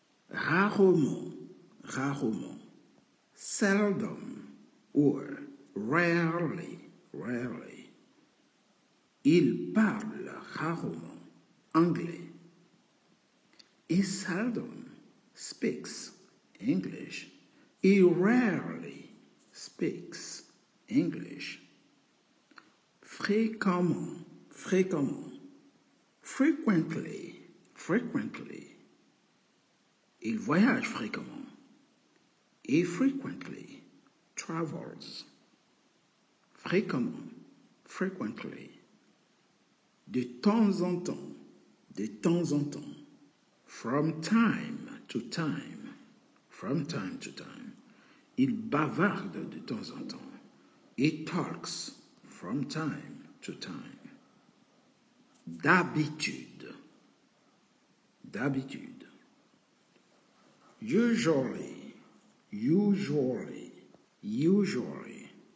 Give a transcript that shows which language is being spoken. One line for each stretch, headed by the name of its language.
English: Rarement, rarement, seldom or rarely, rarely.
French: Il parle rarement anglais.
English: He seldom speaks English. He rarely speaks English.
French: Fréquemment, fréquemment, frequently, frequently. Il voyage fréquemment. He frequently travels. Fréquemment, frequently. De temps en temps, de temps en temps.
English: From time to time, from time to time.
French: Il bavarde de temps en temps.
English: He talks from time to time.
French: D'habitude, d'habitude.
English: Usually, usually, usually.